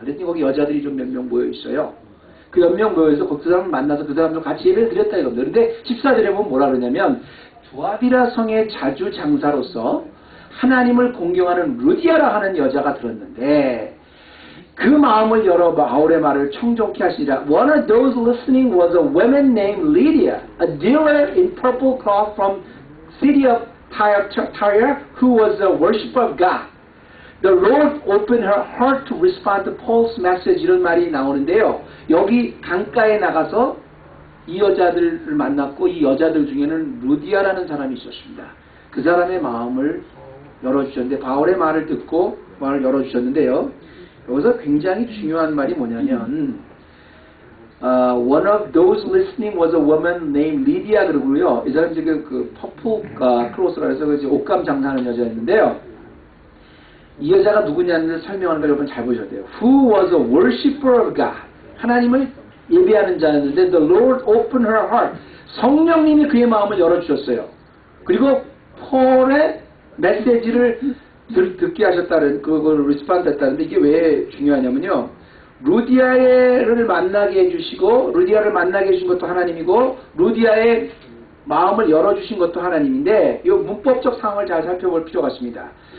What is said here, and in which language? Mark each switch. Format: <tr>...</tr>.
<ko>그랬더니 거기 여자들이 좀 몇 명 모여 있어요. 그 몇 명 모여서 그 사람을 만나서 그 사람들 같이 예배를 드렸다 이겁니다. 그런데 14절에 보면 뭐라 그러냐면 두아비라 성의 자주 장사로서 하나님을 공경하는 루디아라 하는 여자가 들었는데 그 마음을 열어 바울의 말을 청종케 하시니라.</ko> <en>One of those listening was a woman named Lydia, a dealer in purple cloth from city of Tyre, who was a worshiper of God. The Lord opened her heart to respond to Paul's message.</en> <ko>이런 말이 나오는데요. 여기 강가에 나가서 이 여자들을 만났고 이 여자들 중에는 루디아라는 사람이 있었습니다. 그 사람의 마음을 열어주셨는데 바울의 말을 듣고 마음을 열어주셨는데요. 여기서 굉장히 중요한 말이 뭐냐면</ko> <en>one of those listening was a woman named Lydia</en> <ko>그러고요. 이 사람이 지금 그 퍼플 크로스라 해서 옷감 장사하는 여자였는데요. 이 여자가 누구냐는 설명하는 걸 여러분 잘 보셔야 돼요.</ko> <en>Who was a worshiper of God.</en> <ko>하나님을 예배하는 자였는데</ko> <en>The Lord opened her heart.</en> <ko>성령님이 그의 마음을 열어주셨어요. 그리고 폴의 메시지를 듣게 하셨다는 그걸 리스폰드 했다는데 이게 왜 중요하냐면요. 루디아를 만나게 해주시고 루디아를 만나게 해주신 것도 하나님이고 루디아의 마음을 열어주신 것도 하나님인데 이 문법적 상황을 잘 살펴볼 필요가 있습니다.</ko>